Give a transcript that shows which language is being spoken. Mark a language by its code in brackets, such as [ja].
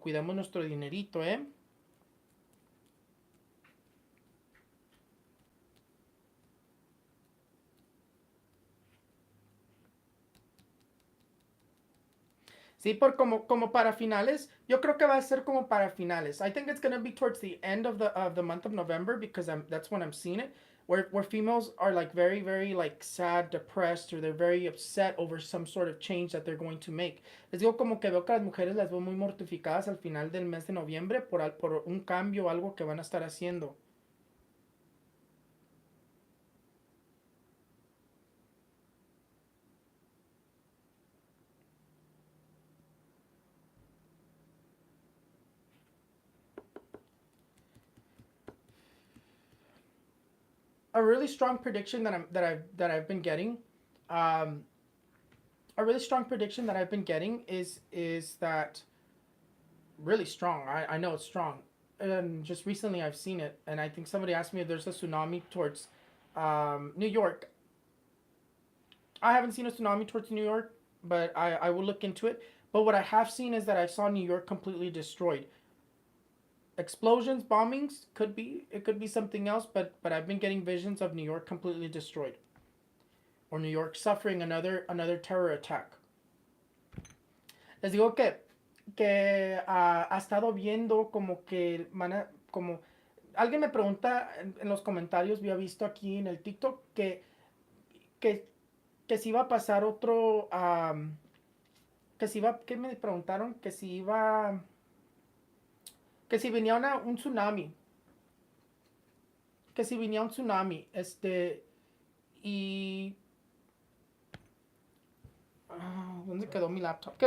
[es] Cuidemos nuestro dinerito, ¿eh? Sí, por como para finales. Yo creo que va a ser como para finales. [en] I think it's gonna be towards the end of the month of November because that's when I'm seeing it. Where females are like very very like sad, depressed, or they're very upset over some sort of change that they're going to make. [es] Les digo como que veo que las mujeres las veo muy mortificadas al final del mes de noviembre por un cambio o algo que van a estar haciendo. [en] A really strong prediction that I've been getting, um, a really strong prediction that I've been getting is that really strong. I know it's strong. And just recently I've seen it, and I think somebody asked me if there's a tsunami towards New York. I haven't seen a tsunami towards New York, but I will look into it. But what I have seen is that I saw New York completely destroyed. Explosions, bombings could be it could be something else, but I've been getting visions of New York completely destroyed, or New York suffering another terror attack. [es] Les digo que ha estado viendo como que como alguien me pregunta en los comentarios, había visto aquí en el TikTok que, que si iba a pasar otro, que si iba, que me preguntaron que si venía un tsunami, que si venía un tsunami, y, ¿dónde quedó mi laptop?